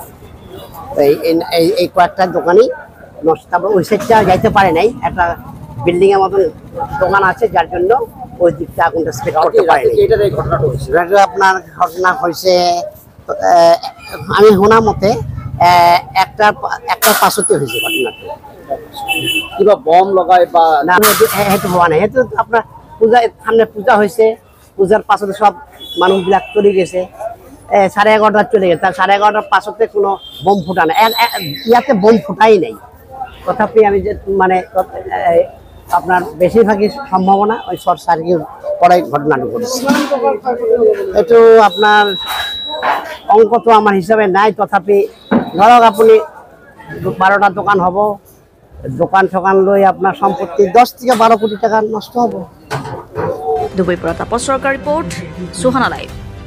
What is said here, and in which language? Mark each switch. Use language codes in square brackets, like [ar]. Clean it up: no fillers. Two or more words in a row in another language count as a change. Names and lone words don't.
[bn] এই কয়েকটা দোকানই নষ্ট। তারপর ওই সাইডটা যাইতে পারে নাই, একটা বিল্ডিং এর মতন দোকান আছে যার জন্য ওই দিকটা আগুনটা স্প্রেড করতে পারে। আপনার ঘটনা হয়েছে আমি শোনা মতে একটা 5তে হয়েছে ঘটনাটা। [as] কিবা বম লগায় বা না, সেইটো হওয়া নাই। [bn] সেইটো আপনার পূজা সামনে পূজা হয়েছে, পূজার পাছতে সব মানুষবিলাক চলে গেছে। 11:30 চলে গেছে। তার 11:30 পাছতে কোনো বোম ফুটা নাই, [as] ইয়াতে বোম ফুটাই নাই। [bn] তথাপি আমি যে মানে আপনার বেশিরভাগই সম্ভাবনা ওই শর্ট সার্কিট পরে ঘটনাটা ঘটেছে। এইটো আপনার অঙ্ক তো আমার হিসাবে নাই, তথাপি ধরক আপনি 12টা দোকান হব, দোকান ঠোকান লৈ আপনার সম্পত্তি 10 থেকে 12 কোটি টাকা নষ্ট হব। [as] ধুবুৰীৰ পৰা তাপস সৰকাৰ ৰিপৰ্ট, সুহানা লাইভ।